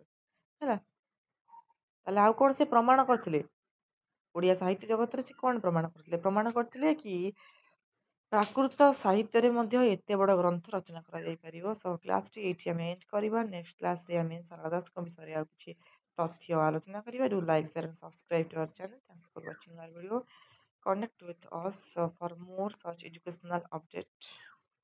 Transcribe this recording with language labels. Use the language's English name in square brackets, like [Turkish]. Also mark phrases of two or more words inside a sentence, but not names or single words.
[Odia] ହେଲା, ତାହେଲେ ଆଉ କଣ ସେ ପ୍ରମାଣ କରିଥିଲେ? ଓଡ଼ିଆ ସାହିତ୍ୟ ଜଗତରେ ସେ କଣ ପ୍ରମାଣ କରିଥିଲେ? ପ୍ରମାଣ କରିଥିଲେ କି ପ୍ରାକୃତ ସାହିତ୍ୟରେ ମଧ୍ୟ ଏତେ ବଡ଼ ଗ୍ରନ୍ଥ ରଚନା କରାଯାଇପାରିବ। ସୋ କ୍ଲାସଟି ଏଇଠି ଆମେ ଏଣ୍ଡ କରିବା। [English] next classରେ [Odia] ଆମେ ସାରଳା ଦାସଙ୍କ ବିଷୟରେ ଆଉ କିଛି ତଥ୍ୟ ଆଲୋଚନା କରିବା। [English] do like, share and subscribe to our channel. Thank you for watching our video. Connect with us for more such educational update.